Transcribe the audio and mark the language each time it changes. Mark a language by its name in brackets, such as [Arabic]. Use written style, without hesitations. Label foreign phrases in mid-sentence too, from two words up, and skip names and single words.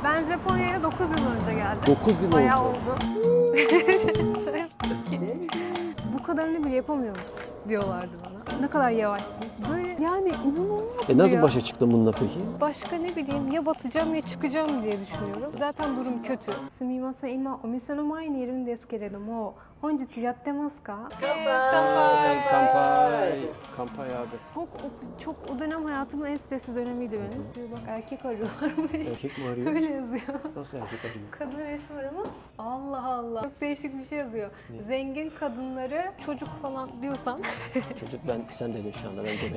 [Turkish] Ben Japonya'ya 9 yıl önce geldim. 9 yıl Bayağı oldu. oldu. Bu kadarını bile yapamıyor musun diyorlardı bana. Ne kadar yavaşsın. Böyle yani inanılmaz Nasıl ya. başa çıktın bununla peki? Başka ne bileyim ya batacağım ya çıkacağım diye düşünüyorum. Zaten durum kötü. [Japanese] すみません、今お店の前にいるんですけれども、本日やってますか? 乾杯。乾杯 [Turkish] abi. Çok o dönem hayatımın en stresli dönemiydi benim. Diyor bak erkek arıyorlarmış. Erkek mi arıyor? Öyle yazıyor. Nasıl erkek arıyor? Kadın resmi var ama Allah Allah. Çok değişik bir şey yazıyor. Zengin kadınları çocuk falan diyorsan. Çocuk sen dedin şu anda, ben demedim.